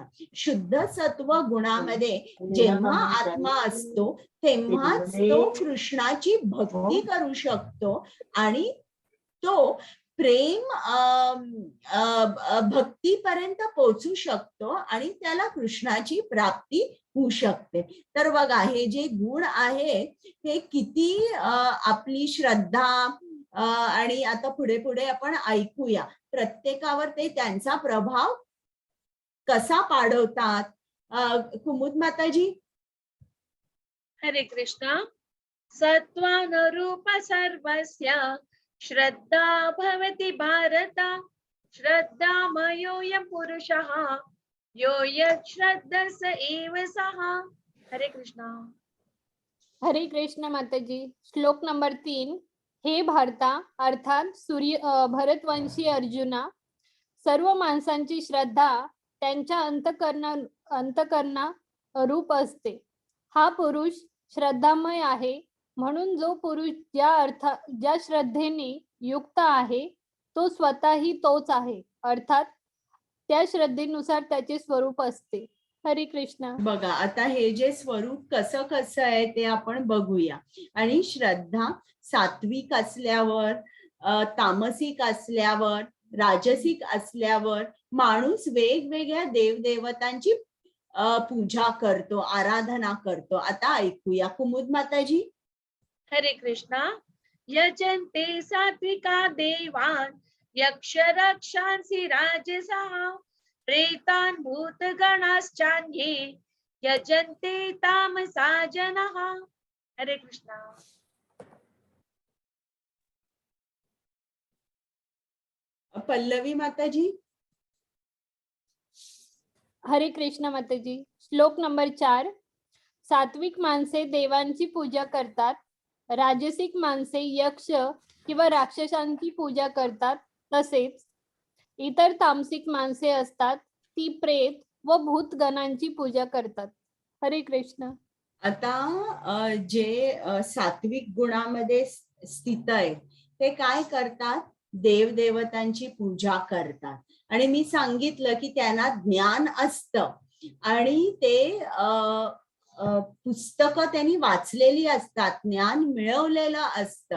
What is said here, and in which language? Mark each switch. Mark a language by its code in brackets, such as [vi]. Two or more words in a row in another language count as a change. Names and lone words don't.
[mr] शुद्ध सत्व गुणामध्ये जेव्हा आत्मा असतो तेव्हाच तो कृष्णाची भक्ती करू शकतो आणि तो प्रेम भक्तीपर्यंत पोहोचू शकतो आणि त्याला कृष्णाची प्राप्ती होऊ शकते. तर बघा, हे जे गुण आहेत हे किती आपली श्रद्धा आणि आता पुढे पुढे आपण ऐकूया प्रत्येकावर ते त्यांचा प्रभाव कसा पाडवतात. कुमुद माताजी. हरे कृष्णा. [sa] सत्त्वानुरूप सर्वस्य श्रद्धा भवति भारत. श्रद्धामयोऽयं पुरुषः यो यच्छ्रद्धः स एव सः. [mr] हरे कृष्णा. हरे कृष्ण माताजी. श्लोक नंबर 3. हे भारता अर्थात भरतवंशी अर्जुना, सर्व माणसांची श्रद्धा त्यांच्या अंतकरणा रूप असते. हा पुरुष श्रद्धामय आहे, म्हणून जो पुरुष ज्या श्रद्धेने युक्त आहे तो स्वतःही तोच आहे, अर्थात त्या श्रद्धेनुसार त्याचे स्वरूप असते. हरे कृष्ण. बघा, आता हे जे स्वरूप कसं कसं आहे ते आपण बघूया. आणि श्रद्धा सात्विक असल्यावर, तामसिक असल्यावर, राजसिक असल्यावर माणूस वेगवेगळ्या देवदेवतांची पूजा करतो, आराधना करतो. आता ऐकूया कुमुद माताजी. हरे कृष्णा. [sa] यजन्ते सात्विका देवान् यक्ष रक्षांसि राजसः प्रेतान् भूतगणाश्चान्ये यजन्ते तामसा जनाः. [mr] हरे कृष्णा. पल्लवी माताजी. हरे कृष्ण माताजी. श्लोक नंबर 4. सात्विक माणसे देवांची पूजा करतात, राजसिक माणसे यक्ष किंवा राक्षसांची पूजा करतात, तसेच इतर तामसिक माणसे असतात ती प्रेत व भूतगणांची पूजा करतात. हरे कृष्ण. आता जे सात्विक गुणामध्ये स्थित आहे ते काय करतात, देवदेवतांची पूजा करतात. आणि मी सांगितलं की त्यांना ज्ञान असतं आणि ते पुस्तकं त्यांनी वाचलेली असतात, ज्ञान मिळवलेलं असतं.